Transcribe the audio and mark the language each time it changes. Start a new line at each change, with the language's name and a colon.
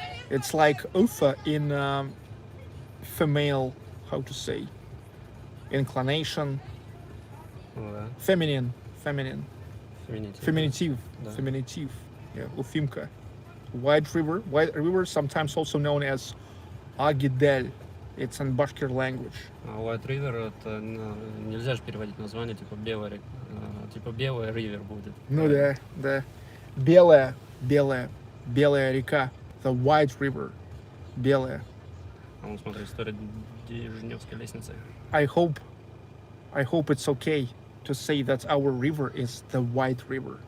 English: It's like Ufa in female, how to say, inclination,
Russian: Ну да.
English: feminine,
Russian: Феминитив.
English: feminative,
Russian: Да.
English: feminative. Yeah, Ufimka. White River, sometimes also known as Agidel. It's in Bashkir language.
Russian: А White River это нельзя же переводить название типа белая река, типа белая River будет. Ну да. Белая река. The White River. Белая. А вон, смотри, история Дежневской лестницы.
English: I hope it's okay to say that our river is the White River.